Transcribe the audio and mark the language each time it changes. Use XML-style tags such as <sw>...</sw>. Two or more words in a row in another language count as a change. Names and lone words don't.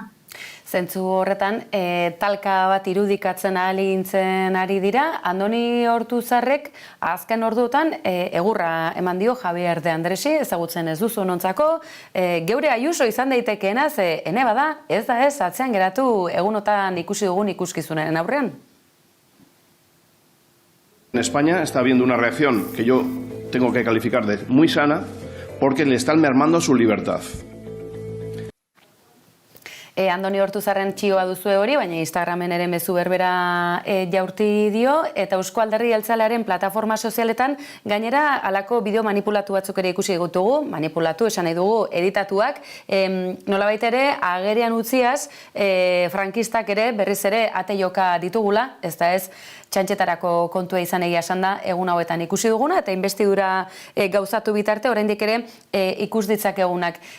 <eu>Zentzu horretan, talka bat irudikatzen ahalegintzen ari dira. Andoni Ortuzarrek azken orduotan egurra eman dio Javier de Andresi, ezagutzen ez duzu nontzako. Geure Ayuso izan daitekeena, ze ene bada, ez da ez, atzean geratu egunotan ikusi dugun ikuskizunen aurrean.</eu> <es>En España está habiendo una reacción que yo tengo que calificar de muy sana porque le están mermando su libertad.</es> <eu>Andoni Ortuzarren txioa duzue hori, baina Instagramen ere mezu berbera jaurti dio, eta Eusko Alderdi Jeltzalearen plataforma sozialetan gainera halako bideo manipulatu batzuk ere ikusi ditugu, manipulatu esan nahi dugu editatuak, nolabait ere agerian utziaz frankistak ere berriz ere ate joka ditugula, ez da ez txantxetarako kontua izan egia esan da egun hauetan ikusi duguna, eta inbestidura gauzatu bitarte oraindik ere ikus ditzakegunak.</eu>